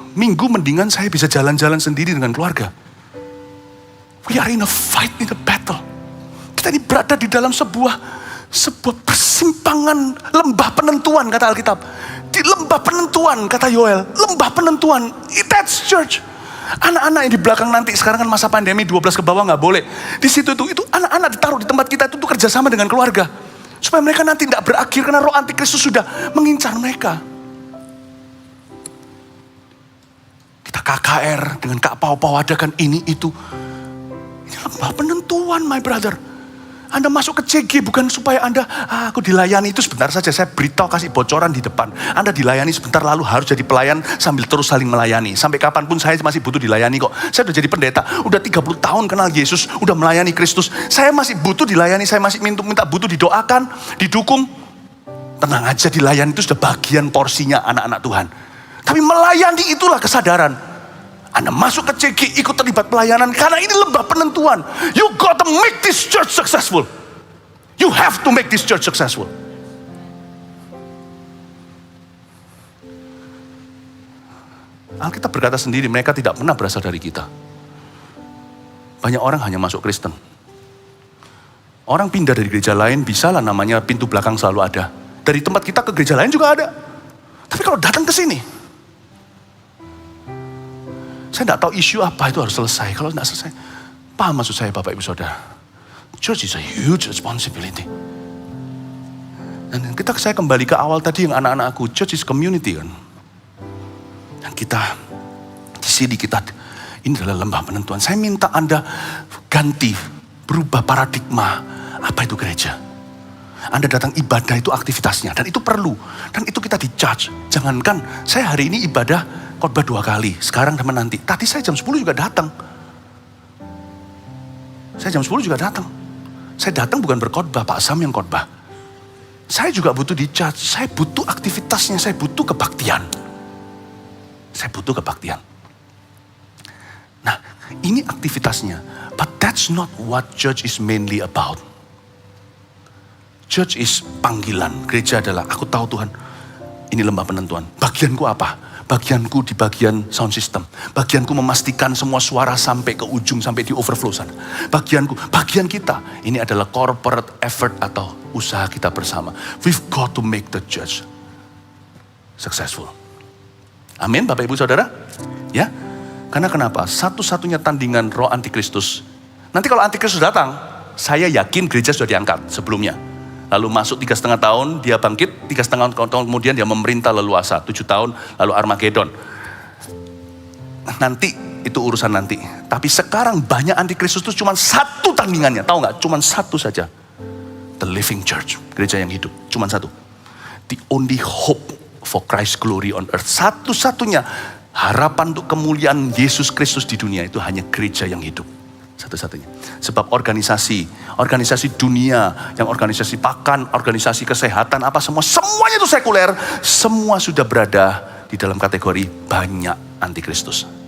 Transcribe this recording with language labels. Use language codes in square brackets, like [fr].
[id] Minggu mendingan saya bisa jalan-jalan sendiri dengan keluarga. [en] We are in a fight, in a battle. [id] Kita ini berada di dalam sebuah persimpangan lembah penentuan, kata Alkitab. Di lembah penentuan, kata Yoel. Lembah penentuan, [en] that's church. [id] Anak-anak yang di belakang nanti, sekarang kan masa pandemi 12 ke bawah nggak boleh. Di situ itu anak-anak ditaruh di tempat kita itu kerjasama dengan keluarga. Supaya mereka nanti tidak berakhir karena roh antikristus sudah mengincar mereka. Kita KKR dengan Kak Pau-Pau adakan ini itu. Ini lembah penentuan, [en] my brother. [id] Anda masuk ke CG bukan supaya Anda, aku dilayani itu sebentar saja. Saya beritahu, kasih bocoran di depan. Anda dilayani sebentar, lalu harus jadi pelayan sambil terus saling melayani. Sampai kapanpun saya masih butuh dilayani kok. Saya udah jadi pendeta, udah 30 tahun kenal Yesus, udah melayani Kristus. Saya masih butuh dilayani, saya masih minta butuh didoakan, didukung. Tenang aja, dilayani itu sudah bagian porsinya anak-anak Tuhan. Tapi melayani itulah kesadaran. Anda masuk ke CG, ikut terlibat pelayanan, karena ini lembah penentuan. [en] You got to make this church successful. You have to make this church successful. [id] Alkitab berkata sendiri, mereka tidak pernah berasal dari kita. Banyak orang hanya masuk Kristen. Orang pindah dari gereja lain, bisalah namanya pintu belakang selalu ada. Dari tempat kita ke gereja lain juga ada. Tapi kalau datang ke sini, saya tidak tahu isu apa itu harus selesai. Kalau tidak selesai, paham maksud saya Bapak Ibu Saudara. [en] Church is a huge responsibility. [id] Dan saya kembali ke awal tadi yang anak-anakku, [en] church is community [id] kan. Dan kita, di sini kita, ini adalah lembah penentuan. Saya minta Anda ganti, berubah paradigma, apa itu gereja. Anda datang ibadah itu aktivitasnya, dan itu perlu. Dan itu kita di-charge. Jangankan, saya hari ini ibadah, khotbah 2 kali, sekarang sama nanti. Tadi saya jam 10 juga datang. Saya jam 10 juga datang. Saya datang bukan berkhotbah, Pak Sam yang khotbah. Saya juga butuh di-charge, saya butuh aktivitasnya, saya butuh kebaktian. Saya butuh kebaktian. Nah, ini aktivitasnya. [en] But that's not what church is mainly about. Church is panggilan. [id] Gereja adalah, aku tahu Tuhan, ini lembah penentuan. Bagianku apa? Bagianku di bagian sound system. Bagianku memastikan semua suara sampai ke ujung, sampai di overflow sana. Bagian kita, ini adalah corporate effort atau usaha kita bersama. [en] We've got to make the church successful. [id] Amin Bapak Ibu Saudara? Ya, karena kenapa? Satu-satunya tandingan roh antikristus. Nanti kalau antikristus datang, saya yakin gereja sudah diangkat sebelumnya. Lalu masuk 3,5 tahun, dia bangkit, 3,5 tahun kemudian dia memerintah leluasa, 7 tahun, lalu Armageddon. Nanti itu urusan nanti. Tapi sekarang banyak antikristus itu cuma satu tandingannya. Tahu nggak? Cuma satu saja. [en] The living church. [id] Gereja yang hidup. Cuma satu. [en] The only hope for Christ's glory on earth. [id] Satu-satunya harapan untuk kemuliaan Yesus Kristus di dunia itu hanya gereja yang hidup. Satu-satunya. Sebab organisasi dunia, yang organisasi pakan, organisasi kesehatan, apa semuanya itu sekuler. Semua sudah berada di dalam kategori banyak antikristus.